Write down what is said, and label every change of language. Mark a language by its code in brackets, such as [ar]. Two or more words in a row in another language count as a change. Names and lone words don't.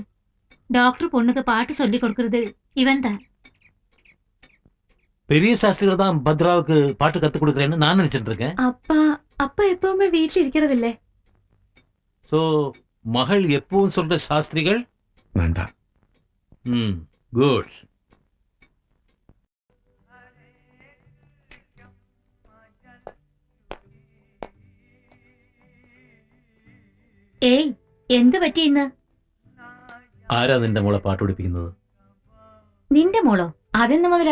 [ta] டாக்டர் பொண்ணுக்கு பாட்டு சொல்லி கொடுக்கறது இவன் தான். பெரிய சாஸ்திரிகள் தான் பத்ராவுக்கு பாட்டு கத்து கொடுக்குறேன்னு நான் நினைச்சிட்டு இருக்கேன். அப்பா எப்பவுமே வீட்டில் இருக்கிறது இல்லை. சோ மகள் எப்பவும் சொல்ற சாஸ்திரிகள் நான் தான். குட். [ml] ഏയ്, എന്ത് പറ്റി ഇന്ന്? ആരാ നിന്റെ മോളെ പാട്ട് പഠിപ്പിക്കുന്നത്? നിന്റെ മോളോ? അതെന്ന് മുതലാ?